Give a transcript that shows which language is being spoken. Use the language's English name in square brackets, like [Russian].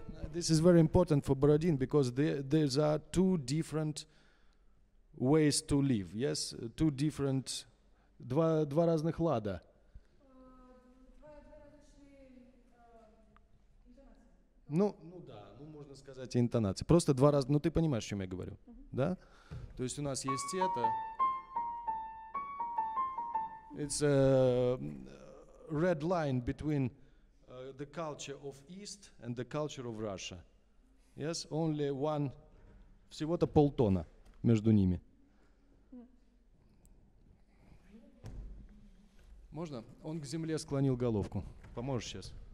[English] This is very important for Borodin because there are two different ways to live. Yes, two different, [Russian] два разных лада. Ну да, можно сказать и интонации. Просто два разных. Ну ты понимаешь, о чем я говорю, да? То есть у нас есть это. [English] It's a red line between the culture of East and the culture of Russia. Yes, only one, [Russian] всего-то полтона между ними. Можно? Он к земле склонил головку. Поможешь сейчас?